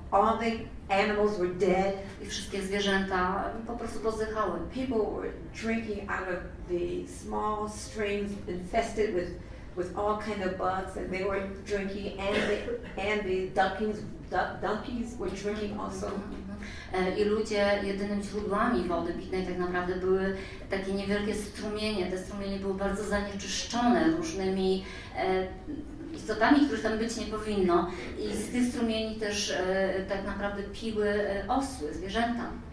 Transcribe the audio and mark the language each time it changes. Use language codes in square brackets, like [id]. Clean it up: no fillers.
[en] All the animals were dead. [pl] I wszystkie zwierzęta po prostu pozdychały. [en] People were drinking out of the small streams infested with all kind of bugs, and they were drinking, and the donkeys were drinking also. [pl] I ludzie jedynymi źródłami wody pitnej tak naprawdę były takie niewielkie strumienie. Te strumienie były bardzo zanieczyszczone różnymi istotami, których tam być nie powinno. I z tych strumieni też tak naprawdę piły osły, zwierzęta.